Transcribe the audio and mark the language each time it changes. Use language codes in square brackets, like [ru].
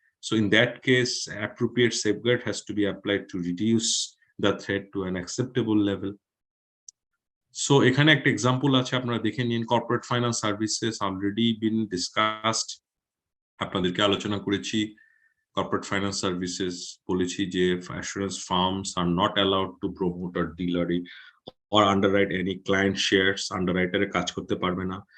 [en] So in that case appropriate safeguard has to be applied to reduce the threat to an acceptable level. [bn] So এখানে একটা example আছে, আপনারা দেখে নিন। Corporate finance services already been discussed, আপনাদেরকে আলোচনা করেছি। [en] corporate finance services [bn] বলেছি যে [en] assurance firms are not allowed to promote or deal or underwrite any client shares, [bn] আন্ডাররাইটারে কাজ করতে পারবে না।